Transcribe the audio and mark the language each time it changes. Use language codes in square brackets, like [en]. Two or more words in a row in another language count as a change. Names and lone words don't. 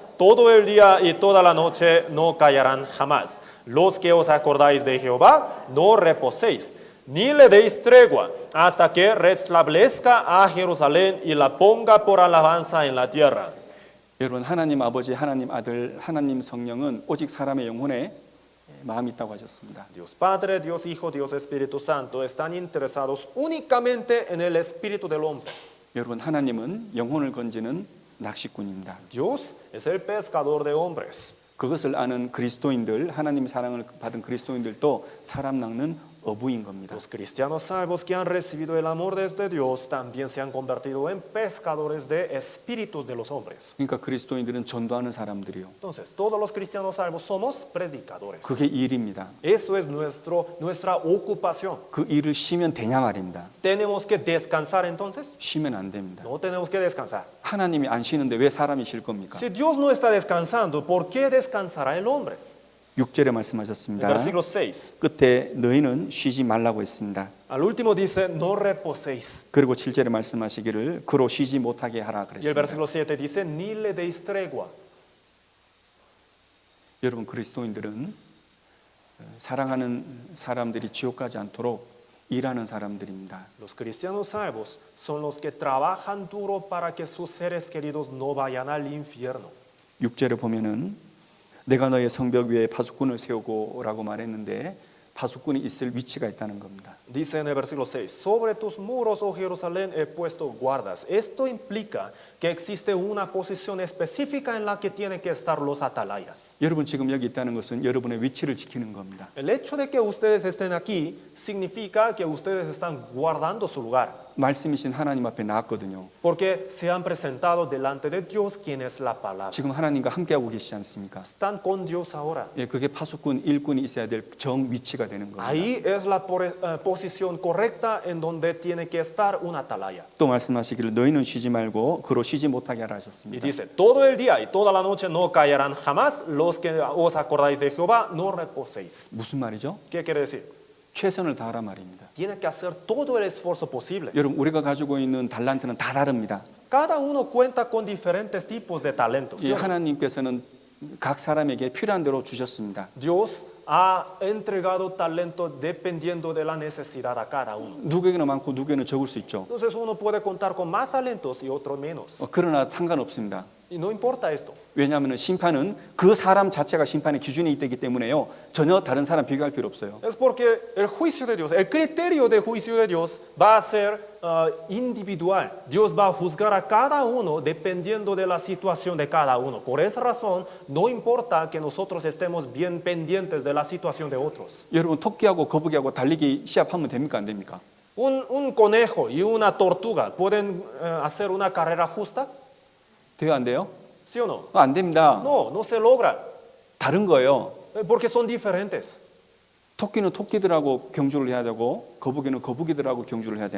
[es] Todo el día y toda la noche no callarán jamás. Los que os acordáis de Jehová, no reposéis, ni le deis tregua, hasta que restablezca a Jerusalén y la ponga por alabanza en la tierra. [ko] 여러분 하나님 아버지, 하나님 아들, 하나님 성령은 오직 사람의 영혼에 마음이 있다고 하셨습니다. [es] Dios Padre, Dios Hijo, Dios Espíritu Santo están interesados únicamente en el espíritu del hombre. [ko] 여러분 하나님은 영혼을 건지는 낚시꾼입니다. [es] Dios es el pescador de hombres. [ko] 그것을 아는 그리스도인들, 하나님 사랑을 받은 그리스도인들도 사람 낚는 어부인 겁니다. [es] Los cristianos salvos que han recibido el amor desde Dios también se han convertido en pescadores de espíritus de los hombres. [ko] 그러니까 그리스도인들은 전도하는 사람들이요. [es] Entonces, todos los cristianos salvos somos predicadores. [ko] 그게 일입니다. [es] Eso es nuestra ocupación. [ko] 그 일을 쉬면 되냐 말입니다. [es] ¿Tenemos que descansar entonces? [ko] 쉬면 안 됩니다. [es] No tenemos que descansar. [ko] 하나님이 안 쉬는데 왜 사람이 쉴 겁니까? [es] Si Dios no está descansando, ¿por qué descansará el hombre? [ko] 6절에 [es] El [ko] 말씀하셨습니다. [es] versículo 6. [ko] 끝에 너희는 쉬지 말라고 했습니다. [es] Al último dice, no reposéis. [ko] 그리고 7절에 말씀하시기를 그로 쉬지 못하게 하라 [es] Y el [ko] 그랬습니다. [es] versículo 7 dice, ni le deis tregua. [ko] 여러분 그리스도인들은 사랑하는 사람들이 지옥 가지 않도록 일하는 사람들입니다. [es] Los cristianos salvos son los que trabajan duro para que sus seres queridos no vayan al infierno. [ko] 6절에 보면은 내가 너의 성벽 위에 파수꾼을 세우고라고 말했는데 파수꾼이 있을 위치가 있다는 겁니다. [es] Dice en el versículo 6, sobre tus muros, oh Jerusalén, he puesto guardas. Esto implica que existe una posición específica en la que tienen que estar los atalayas. [ko] 여러분 지금 여기 있다는 것은 여러분의 위치를 지키는 겁니다. [es] El hecho de que ustedes estén aquí significa que ustedes están guardando su lugar, [ko] 말씀이신 하나님 앞에 나왔거든요. [es] porque se han presentado delante de Dios, quien es la palabra. [ko] 지금 하나님과 함께하고 계시지 않습니까? [es] Están con Dios ahora. [ko] 예, 그게 파수꾼, 일꾼이 있어야 될 정 위치가 되는 겁니다. [es] Ahí es la posición correcta en donde tiene que estar un atalaya. [ko] 또 말씀하시기를 너희는 쉬지 말고 그로 쉬지 못하게 하라 [es] Y [ko] 하셨습니다. [es] dice, todo el día y toda la noche no callarán jamás los que os acordáis de Jehová, no reposéis. [ko] 무슨 말이죠? [es] ¿Qué quiere decir? [ko] 최선을 다하라 말입니다. [es] Tiene que hacer todo el esfuerzo posible. [ko] 여러분 우리가 가지고 있는 달란트는 다 다릅니다. [es] Cada uno cuenta con diferentes tipos de talentos. [ko] 이 하나님께서는 각 사람에게 필요한 대로 주셨습니다. [es] Dios ha entregado talento dependiendo de la necesidad a cada uno. [ko] 누구에게는 많고 누구에게는 적을 수 있죠. [es] Entonces uno puede contar con más talentos y otro menos. [ko] 그러나 상관없습니다. [es] Y no importa esto. [ko] 왜냐하면 심판은 그 사람 자체가 심판의 기준이 되기 때문에요. 전혀 다른 사람 비교할 필요 없어요. [es] Es porque el juicio de Dios, el criterio de juicio de Dios va a ser individual. Dios va a juzgar a cada uno dependiendo de la situación de cada uno. Por esa razón, no importa que nosotros estemos bien pendientes de la situación de otros. [ko] 여러분 토끼하고 거북이하고 달리기 시합하면 됩니까 안 됩니까? [es] Un conejo y una tortuga pueden hacer una carrera justa, [ko] 돼요 안 돼요? [es] ¿sí o no? [ko] 안 됩니다. [es] No, no se logra, [ko] 다른 거예요. [es] porque son diferentes. [ko] 토끼는 토끼들하고 경주를 해야 되고 거북이는 거북이들하고 경주를 해야 되는